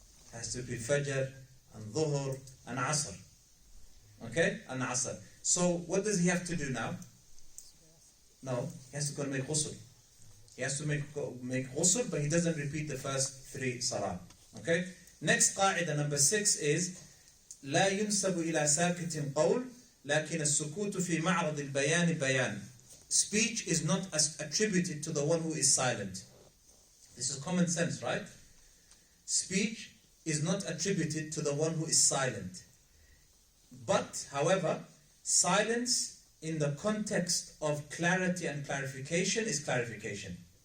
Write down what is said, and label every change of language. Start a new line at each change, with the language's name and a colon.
English: He has to repeat Fajr and Dhuhr and Asr. Okay? And Asr. So what does he have to do now? No, he has to go and make ghusl. He has to make ghusl, but he doesn't repeat the first 3 salah. Okay? Next Qaa'ida, number 6, is
Arabic: لا ينسب إلى ساكت قول لكن السكوت في معرض البيان بيان.
English: Speech is not attributed to the one who is silent. This is common sense, right? Speech is not attributed to the one who is silent. But, however, silence in the context of clarity and clarification is clarification.